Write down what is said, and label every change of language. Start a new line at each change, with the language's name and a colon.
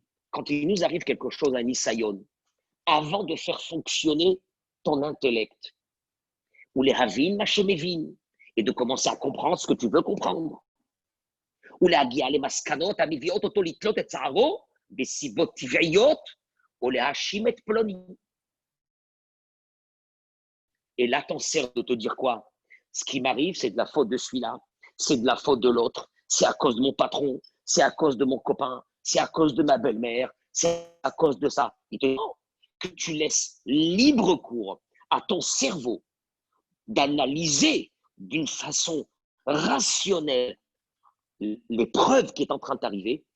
French: Quand il nous arrive quelque chose à Nisayon, avant de faire fonctionner ton intellect, ou les havin, et de commencer à comprendre ce que tu veux comprendre.
Hebrew: ולהגיע למסקנות המביאות אותו לתלות את צערו בסיבות טבעיות, או להאשים את פלוני.
French: Et là, t'en sers de te dire quoi? Ce qui m'arrive, c'est de la faute de celui-là, c'est de la faute de l'autre, c'est à cause de mon patron, c'est à cause de mon copain, c'est à cause de ma belle-mère, c'est à cause de ça. Il te dit que tu laisses libre cours à ton cerveau d'analyser d'une façon rationnelle les preuves qui est en train d'arriver.